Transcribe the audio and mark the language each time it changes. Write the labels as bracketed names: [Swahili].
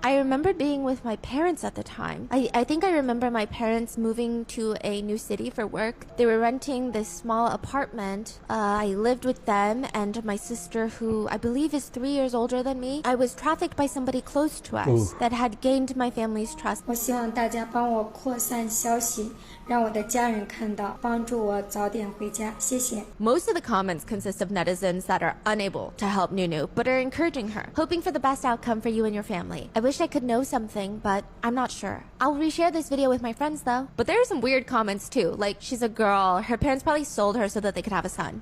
[English] I remember being with my parents at the time. I think I remember my parents moving to a new city for work. They were renting this small apartment. I lived with them and my sister, who I believe is 3 years older than me. I was trafficked by somebody close to us that had gained my family's trust. [Chinese] 我希望大家帮我扩散消息，让我的家人看到，帮助我早点回家，谢谢。 [English] Most of the comments consist of netizens that are unable to help Nunu, but are encouraging her, hoping for the best outcome for you and your family. I wish I could know something, but I'm not sure. I'll reshare this video with my friends though. But there are some weird comments too, like she's a girl, her parents probably sold her so that they could have a son.